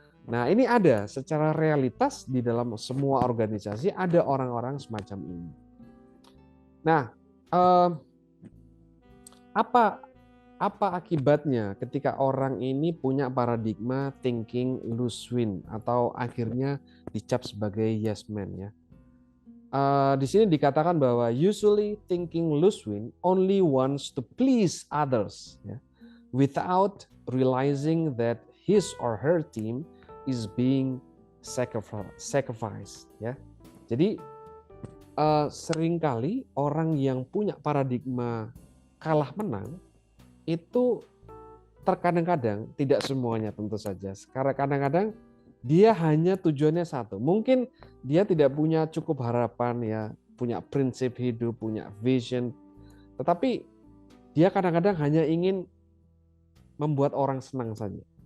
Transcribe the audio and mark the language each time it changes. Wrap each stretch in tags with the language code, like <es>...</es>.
<id>Nah, ini ada secara realitas di dalam semua organisasi ada orang-orang semacam ini. Nah, apa akibatnya ketika orang ini punya paradigma thinking lose win atau akhirnya dicap sebagai yes man ya? Di sini dikatakan bahwa</id> <en>usually thinking lose win only wants to please others, ya, without realizing that his or her team is being sacrificed.</en> <id>Ya, jadi seringkali orang yang punya paradigma kalah menang itu terkadang-kadang, tidak semuanya tentu saja, karena kadang-kadang dia hanya tujuannya satu. Mungkin dia tidak punya cukup harapan ya, punya prinsip hidup, punya vision, tetapi dia kadang-kadang hanya ingin membuat orang senang saja.</id>